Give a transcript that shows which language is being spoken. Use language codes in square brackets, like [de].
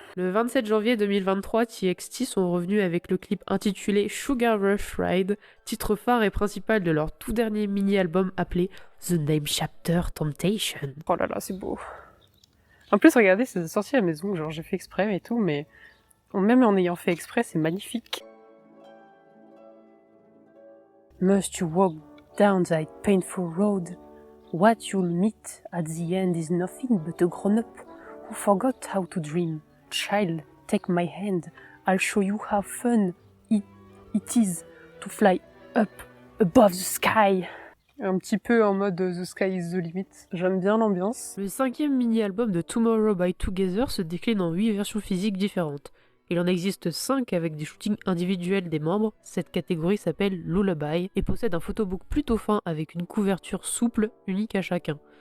[fr] Le 27 janvier 2023, TXT sont revenus avec le clip intitulé Sugar Rush Ride, titre phare et principal de leur tout dernier mini-album appelé The Name Chapter Temptation. Oh là là, c'est beau. En plus, regardez, c'est sorti à la maison, genre j'ai fait exprès et tout, mais même en ayant fait exprès, c'est magnifique. [en] Must you walk down that painful road? What you'll meet at the end is nothing but a grown-up who forgot how to dream. Child, take my hand. I'll show you how fun it is to fly up above the sky. [fr] Un petit peu en mode The Sky is the Limit. J'aime bien l'ambiance. Le 5e mini-album de Tomorrow by Together se décline en 8 versions physiques différentes. Il en existe 5 avec des shootings individuels des membres. Cette catégorie s'appelle Lullaby et possède un photobook plutôt fin avec une couverture souple unique à chacun.